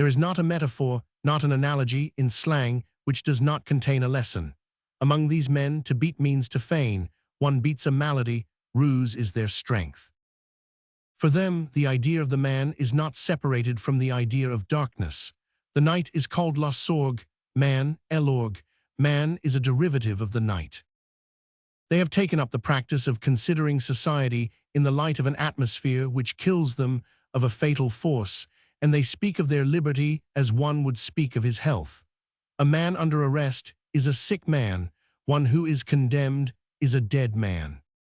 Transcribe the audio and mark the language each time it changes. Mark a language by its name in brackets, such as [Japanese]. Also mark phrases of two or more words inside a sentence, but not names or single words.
[English] There is not a metaphor, not an analogy, in slang, which does not contain a lesson. Among these men, to beat means to feign. One beats a malady, ruse is their strength. For them, the idea of the man is not separated from the idea of darkness. The night is called [French] la sorgue, [English] man, elorgue. Man is a derivative of the night. They have taken up the practice of considering society in the light of an atmosphere which kills them, of a fatal force, and they speak of their liberty as one would speak of his health. A man under arrest is a sick man. One who is condemned is a dead man.